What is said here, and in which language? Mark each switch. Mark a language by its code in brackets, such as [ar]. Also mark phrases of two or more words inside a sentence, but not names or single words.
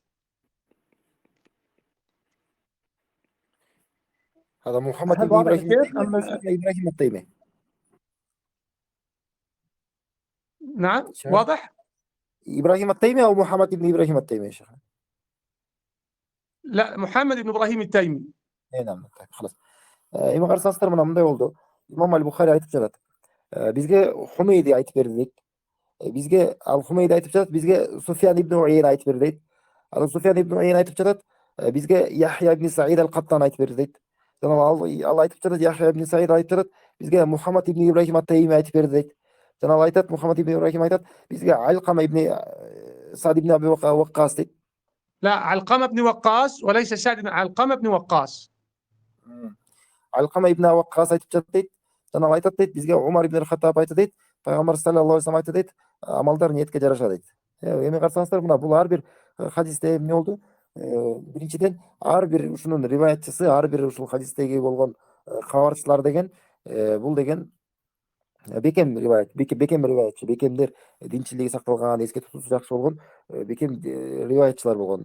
[ar] هذا محمد هل بن واضح إبراهيم كيف؟ التيمي ولا إبراهيم التيمي؟ نعم واضح؟ إبراهيم التيمي أو محمد بن إبراهيم التيمي يا شيخ؟ لا، محمد بن إبراهيم التيمي. نعم طيب خلاص. [ky] эми карасаңыздар мына мындай болду. Имам Аль-Бухари айтып жатат. Бизге Хумейди айтып берди дейт. Бизге ал Хумейди айтып жатат, бизге Суфьян ибн Уейна айтып берди дейт. Ал Суфьян ибн Уейна айтып жатат, бизге Яхья ибн Саид аль-Каттан айтып берди дейт. Жана ал айтып жатат, Яхья ибн Саид айтып жатат, бизге Мухаммад ибн Ибрахим ат-Тайми айтып берди дейт. Жана ал айтат, Мухаммад ибн Ибрахим айтат, бизге Алькама ибн Сад ибн Аби Ваккас дейт. [ar] لا، علقمة بن وقاص وليس سعد، علقمة بن وقاص. [ky] Алькама ибн Ваккас айтып жатат дейт. Жана ал айтат дейт, бизге Умар ибн Хаттаб айтат дейт, пайгамбар [ar] صلى الله عليه وسلم [ky] айтат дейт, амалдар ниетке жараша дейт. Эми карасаңыздар мына бул ар бир хадисте эмне болду? Биринчиден ар бир ушунун риваятчысы, ар бир ушул хадистеги болгон кабарчылар деген бул деген бекем риваятчы, бекемдер, динчилиги сакталган, эске тутуусу жакшы болгон бекем риваятчылар болгон.